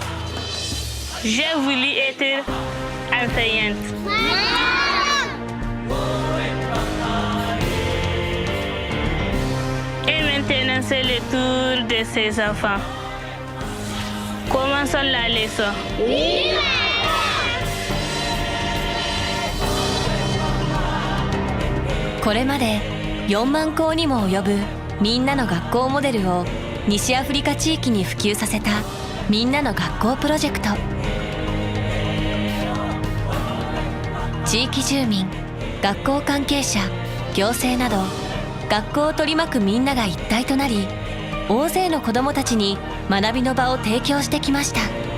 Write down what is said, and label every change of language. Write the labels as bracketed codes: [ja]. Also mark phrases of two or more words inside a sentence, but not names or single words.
[fr] J'ai voulu être enseignante. Et maintenant, c'est le tour de ces enfants. Commençons la leçon. Oui. [ja] これまで4万校にも及ぶみんなの学校モデルを西アフリカ地域に普及させたみんなの学校プロジェクト。地域住民、学校関係者、行政など学校を取り巻くみんなが一体となり、大勢の子どもたちに学びの場を提供してきました。